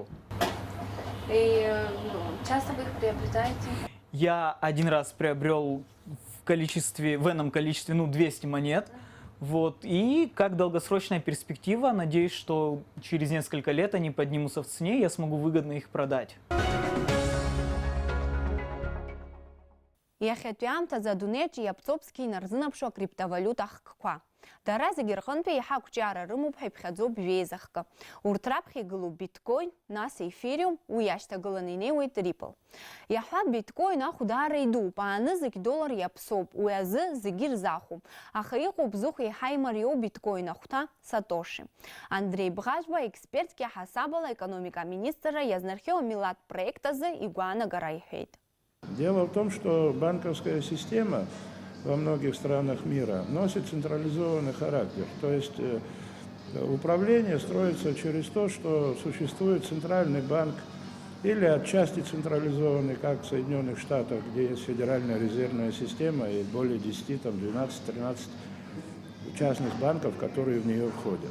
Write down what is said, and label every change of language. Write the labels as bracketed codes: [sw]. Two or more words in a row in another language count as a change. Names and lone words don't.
[ru] И часто вы их приобретаете? Я один раз приобрел в энном количестве, 200 монет. Вот. И как долгосрочная перспектива, надеюсь, что через несколько лет они поднимутся в цене, и я смогу выгодно их продать. [ab] Иахьатәиамҭаз адунеиаҿ иаԥҵоуп инарзынаԥшу акриптовалиута хкқәа. Дара зегьы рҟынтәи еиҳа ақәҿиара рымоуп ҳәа иԥхьаӡоуп жәеизахка. Урҭ раԥхьа игылоуп биткоин, нас Ethereum, уи иашьҭагыланы инеиуеит Ripple. Иаҳҳәап, биткоин ахә даара идууп, аанызагь доллар иаԥсоуп, уи азы зегьы ирзахәом. Аха иҟоуп зыхә еиҳа имариоу биткоин ахәҭа Сатоши. Андрей Бӷажба експертки ҳасабала економика министрра иазнархьоу амилаҭ проект азы игәаанагара иҳәеит. [ru] Дело в том, что банковская система во многих странах мира носит централизованный характер. То есть управление строится через то, что существует центральный банк или отчасти централизованный, как в Соединенных Штатах, где есть федеральная резервная система и более 10, 12-13 частных банков, которые в нее входят.